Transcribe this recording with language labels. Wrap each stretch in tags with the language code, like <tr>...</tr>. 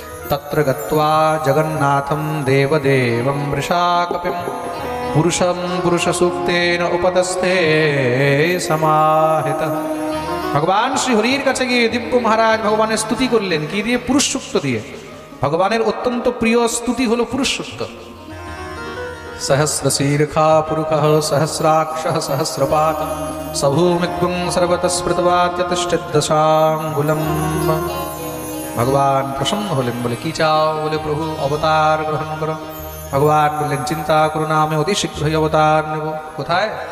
<sa>তত্র গত্বা জগন্নাথম দেবদেবম বৃষাকপিম পুরুষম পুরুষ সূক্তেন উপতস্থে সমাহিত।</sa> <bn>ভগবান শ্রী হরির কাছে গিয়ে দিব্য মহারাজ ভগবানের স্তুতি করলেন। কি দিয়ে? পুরুষ সূক্ত দিয়ে। ভগবানের অত্যন্ত প্রিয় স্তুতি হলো পুরুষ সূক্ত।</bn> <sa>सहस्रशीर्षा पुरुषः सहस्राक्षः सहस्रपात् सभूमिग्वं सर्वतस्पृतवात्यतिष्ठद्दशाङ्गुलम्।</sa> <bn>ভগবান প্রসন্ন হলেন, বলে কি চাও? বলে প্রভু অবতার গ্রহণ করো। ভগবান বললেন চিন্তা করো না, আমি অতি শীঘ্রই অবতার নেব। কোথায়?</bn>